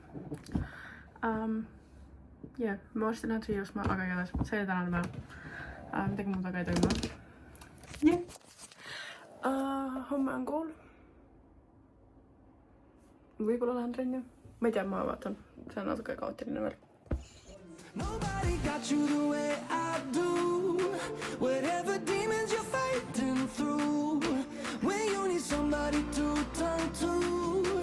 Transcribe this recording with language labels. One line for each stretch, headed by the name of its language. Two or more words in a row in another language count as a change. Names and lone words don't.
Estonian: Ma ostin nad riiusma, aga igatahes see oli tänane päev. Midagi muud aga ei toimu. Homme on kool. Võib-olla lähen trenni. Ma ei tea, ma vaatan. See on natuke kaootiline veel.
English: Nobody got you the way I do. Whatever demons you're fighting through, when you need somebody to turn to.